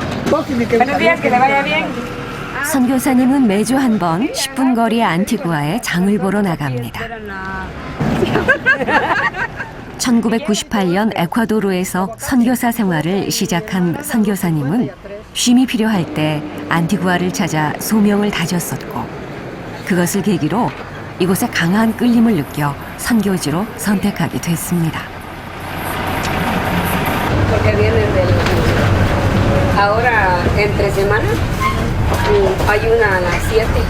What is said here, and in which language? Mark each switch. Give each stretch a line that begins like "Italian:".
Spanish: Buenos días, que le vaya bien.
Korean: 선교사님은 매주 한 번 10분 거리 안티구아에 장을 보러 나갑니다. 1998년 에콰도르에서 선교사 생활을 시작한 선교사님은 쉼이 필요할 때 안티구아를 찾아 소명을 다졌었고 그것을 계기로 이곳에 강한 끌림을 느껴 선교지로 선택하게 됐습니다.
Spanish: Porque vienen del... Ahora, entre semana, hay una a las 7.